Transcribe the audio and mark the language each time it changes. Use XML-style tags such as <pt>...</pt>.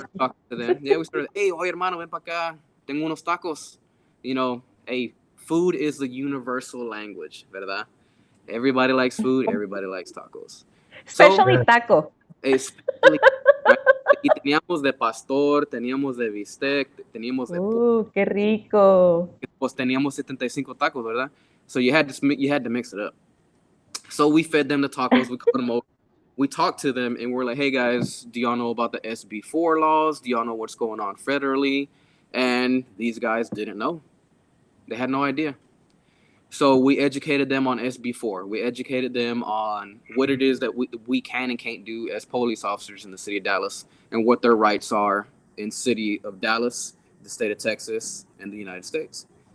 <en>started talking to them. Yeah, we started, "Hey,</en> <es>oye, hermano, ven para acá. Tengo unos tacos."</es> <en>You know, hey, food is the universal language, ¿verdad? Everybody likes food, everybody likes tacos. So, especially taco. especially, right?</en> <es>Y teníamos de pastor, teníamos de bistec, teníamos de Qué rico. pues teníamos 75 tacos, ¿verdad?</es> <en>So you had to mix it up. So we fed them the tacos, we called them over. We talked to them and we're like, "Hey guys, do y'all know about the SB4 laws? Do y'all know what's going on federally?" And these guys didn't know. They had no idea. So we educated them on SB4. We educated them on what it is that we can and can't do as police officers in the city of Dallas and what their rights are in city of Dallas, the state of Texas, and the United States.</en>